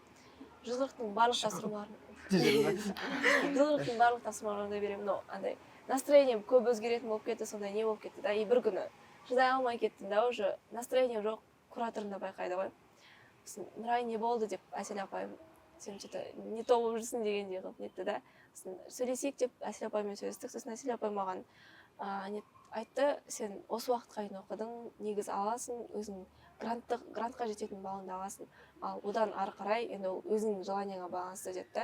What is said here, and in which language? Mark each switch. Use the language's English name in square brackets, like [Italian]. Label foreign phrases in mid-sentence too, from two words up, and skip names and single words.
[Kazakh] 140-тың барлық тапсырмаларында беремін, но андай настроением көп өзгеретін болып кетті, сондай не болып кетті да. И бір күні шыдай алмай кеттім да, уже настроением жоқ, кураторым да байқайды ғой. Нұрай, не болды деп Әсел апайым, сен [Russian] что-то не то [Kazakh] болып жүрсің дегендей қылып нетті да. Сөйлесейік деп Әсел апаймен сөйлестік, сосын Әсел апай маған айтты, сен осы уақытқа дейін оқыдың, негіз аласың, өзің грантқа жететін балыңды аласың, ал одан ары қарай енді ол өзіңнің желанияңа байланысты деді.